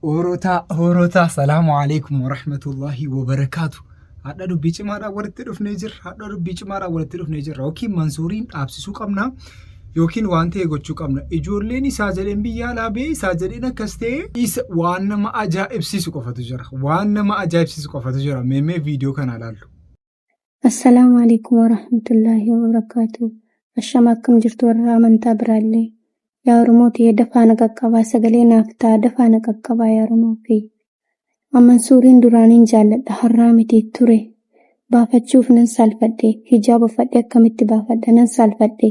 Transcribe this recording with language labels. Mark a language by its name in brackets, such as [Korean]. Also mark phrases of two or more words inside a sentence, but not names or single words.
[Arabic] Hoorota سلام عليكم ورحمة الله وبركاته. [Oromo] Hadha dubbii cimaadhaan walitti dhufnee jirra. Yookiin Mansuuriin dhaabsisuu qabna yookiin waan ta'e gochuu qabna. Ijoolleen isaa jedheen biyya alaa ba'ee isaa jedheen akkas ta'e waan nama ajaa'ibsiisu qofatu jira. Meemee viidiyoo kana ilaallu. [Arabic] السلام عليكم ورحمة الله وبركاته. [Oromo] Ashama akkam jirtu warra amantaa biraallee. Yaa Oromooti dafaa na qaqqabaa sagalee naaf ta'a dafaa na qaqqabaa yaa Oromoofi. Mansuuriin duraaniin jaalladha har'aa miti ture. Baafachuuf nan saalfadhe hijaaba uffadhe akkamitti baafadha nan saalfadhe.